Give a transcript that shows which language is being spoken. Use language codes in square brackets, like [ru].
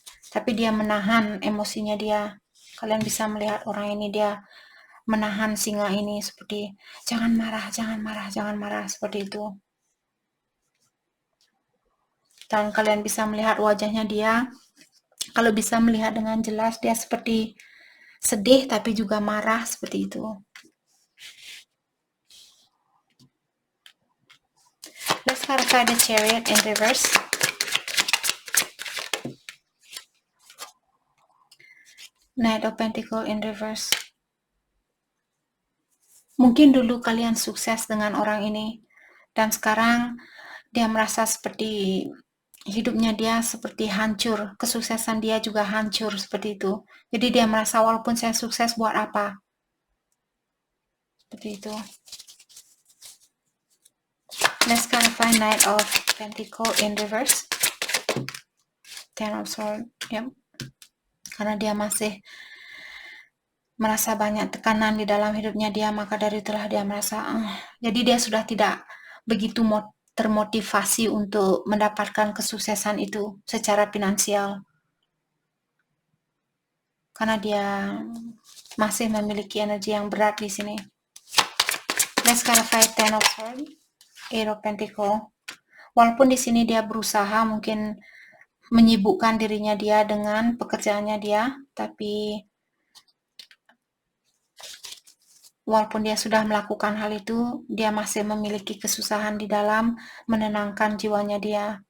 [id] Tapi dia menahan emosinya dia. Kalian bisa melihat orang ini, dia menahan singa ini seperti jangan marah, jangan marah, jangan marah, seperti itu. Dan kalian bisa melihat wajahnya dia. Kalau bisa melihat dengan jelas, dia seperti sedih tapi juga marah, seperti itu. [en] Let's clarify the Chariot in reverse. Knight of Pentacles in reverse. [id] Mungkin dulu kalian sukses dengan orang ini, dan sekarang dia merasa seperti hidupnya dia seperti hancur, kesuksesan dia juga hancur, seperti itu. Jadi dia merasa walaupun saya sukses buat apa? Seperti itu. [en] Let's clarify Knight of Pentacles in reverse. Ten of Swords, yep. [id] Karena dia masih merasa banyak tekanan di dalam hidupnya dia, maka dari itulah dia merasa jadi dia sudah tidak begitu termotivasi untuk mendapatkan kesuksesan itu secara finansial, karena dia masih memiliki energi yang berat di sini. [en] Let's clarify Ten of Swords, Eight of Pentacles. [id] Walaupun di sini dia berusaha mungkin menyibukkan dirinya dia dengan pekerjaannya dia, tapi walaupun dia sudah melakukan hal itu, dia masih memiliki kesusahan di dalam menenangkan jiwanya dia.